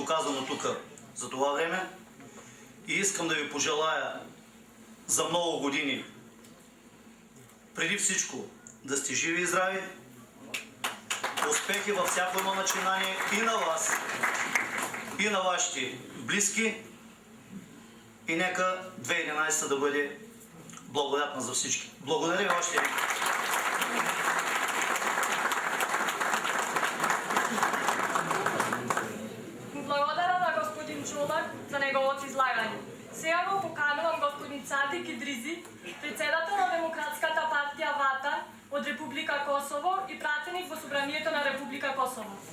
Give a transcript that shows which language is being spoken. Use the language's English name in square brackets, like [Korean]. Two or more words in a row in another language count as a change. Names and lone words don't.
[Bulgarian] оказано тук за това време, и искам да ви пожелая за много години преди всичко да сте живи и здрави, успехи във всяко едно начинание и на вас, и на вашите близки, и нека 2011 да бъде благодатна за всички. Благодаря още един. [Macedonian] Благодарам на господин Чолак за неговото излагање. Сега го поканувам господин Цадик Идризи, председател на Демократската партија ВАТА од Република Косово и пратеник во Собранието на Република Косово.